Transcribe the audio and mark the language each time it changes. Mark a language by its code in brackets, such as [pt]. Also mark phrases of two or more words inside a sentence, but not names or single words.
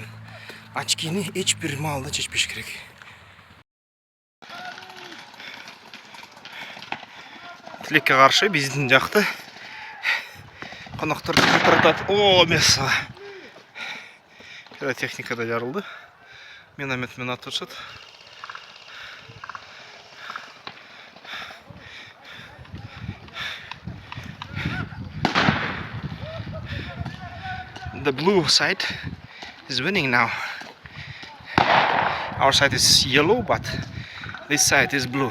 [ky] Очкини эч бир маалда чечпеш керек. Тилекке каршы биздин жакты коноктор калтыратат. О, меса. Пиротехника да жарылды. Миномет менен атышат. [en] The blue side is winning now. Our side is yellow, but this side is blue.